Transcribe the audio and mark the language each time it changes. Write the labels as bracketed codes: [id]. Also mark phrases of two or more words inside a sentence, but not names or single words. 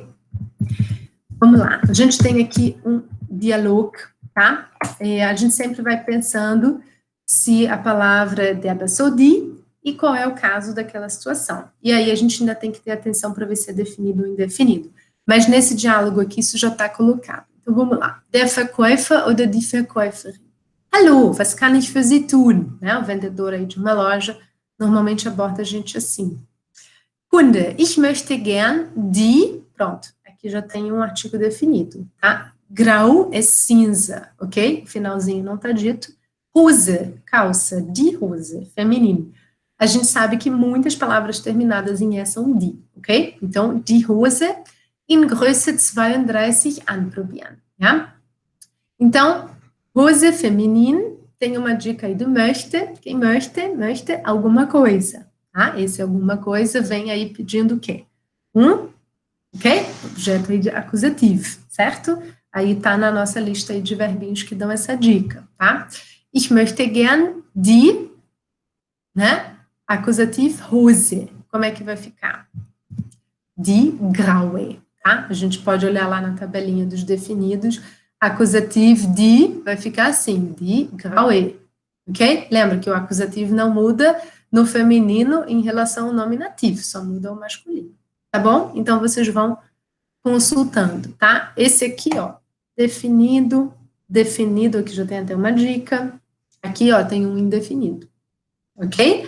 [pt] Vamos lá, a gente tem aqui um diálogo, tá? A gente sempre vai pensando se a palavra deve ou die e qual é o caso daquela situação. E aí a gente ainda tem que ter atenção para ver se é definido ou indefinido. Mas nesse diálogo aqui isso já está colocado. Então vamos lá. [de] Der Verkäufer oder die Verkäuferin? Hallo, was kann ich für Sie tun? [pt] Né? O vendedor aí de uma loja normalmente aborda a gente assim. [de] Kunde, ich möchte gern die, [pt] pronto, aqui já tem um artigo definido, tá? Grau é cinza, ok? Finalzinho não tá dito. [de] Hose, calça, die Hose, [pt] feminino. A gente sabe que muitas palavras terminadas em E são die, ok? Então, [de] die Hose in Größe 32 anprobieren, ja? [pt] Então, Hose feminino, tem uma dica aí do möchte, quem möchte alguma coisa, tá? Esse alguma coisa vem aí pedindo o quê? Ok? Objeto aí de acusativo, certo? Aí tá na nossa lista aí de verbinhos que dão essa dica, tá? [de] Ich möchte gern die, [pt] né? Acusativo Hose. Como é que vai ficar? [de] Die graue, [pt] tá? A gente pode olhar lá na tabelinha dos definidos. Acusativo die vai ficar assim, [de] die graue, [pt] ok? Lembra que o acusativo não muda no feminino em relação ao nominativo, só muda o masculino, tá bom? Então, vocês vão consultando, tá? Esse aqui, ó, definido, aqui já tem até uma dica. Aqui, ó, tem um indefinido, ok?